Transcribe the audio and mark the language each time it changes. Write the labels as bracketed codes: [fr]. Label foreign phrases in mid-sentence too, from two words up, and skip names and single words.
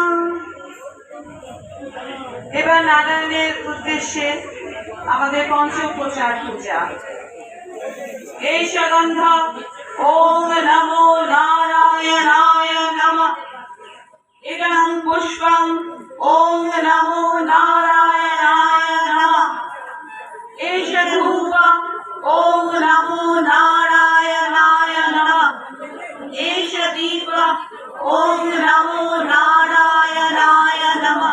[bn] এবার নারায়ণের উদ্দেশ্যে আমাদের পঞ্চোপচার পূজা। [sa] এই সগন্ধ ওম নমো নারায়ণায় নমঃ। ইদং পুষ্পং ওম নমো নারায়ণায় নমঃ। এষ ধূপং ওম নমো নারায়ণায় নমঃ। এষ দীপং ওম নমো নারায়ণায় নমঃ।